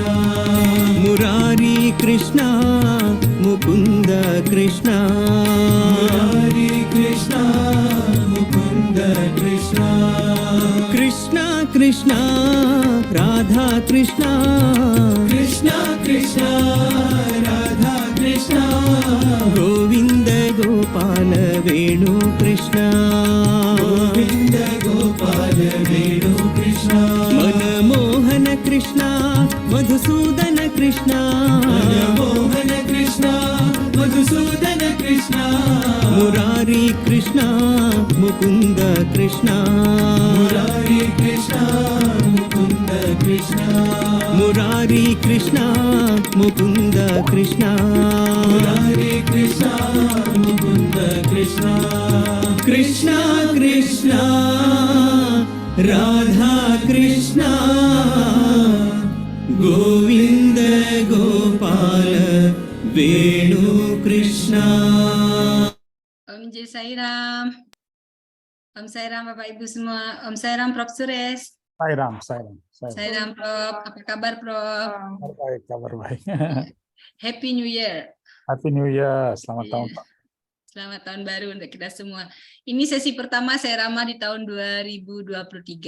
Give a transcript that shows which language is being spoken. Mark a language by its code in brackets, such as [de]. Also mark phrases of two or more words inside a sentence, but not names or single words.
[hi] मुरारी कृष्णा मुकुंद कृष्णा। मुरारी कृष्णा मुकुंद कृष्णा। कृष्णा कृष्णा राधा कृष्णा। कृष्णा कृष्णा राधा कृष्णा। गोविंद गोपाल वेणु कृष्णा। गोविंद गोपाल वेणु कृष्णा। मनमोहन कृष्णा मधुसूदन कृष्णा। मनमोहन कृष्णा मधुसूदन कृष्णा। मुरारी कृष्णा मुकुंद कृष्णा। मुरारी कृष्णा मुकुंद कृष्णा। मुरारी कृष्णा मुकुंद कृष्णा। मुरारी कृष्णा मुकुंद कृष्णा। कृष्णा कृष्णा राधा कृष्णा। गोविंद गोपाल वेणु कृष्णा। [id] Om Jai Sai Ram. Om Sai Ram Bapak Ibu semua. Om Sai Ram Prof Suresh. Sairam. Sai Ram Prof. Apa kabar Prof? Kabar baik. [en] Happy New Year. Happy New Year. [id] Selamat tahun, Pak. Selamat tahun baru untuk kita semua. Ini sesi pertama saya Rama di tahun 2023.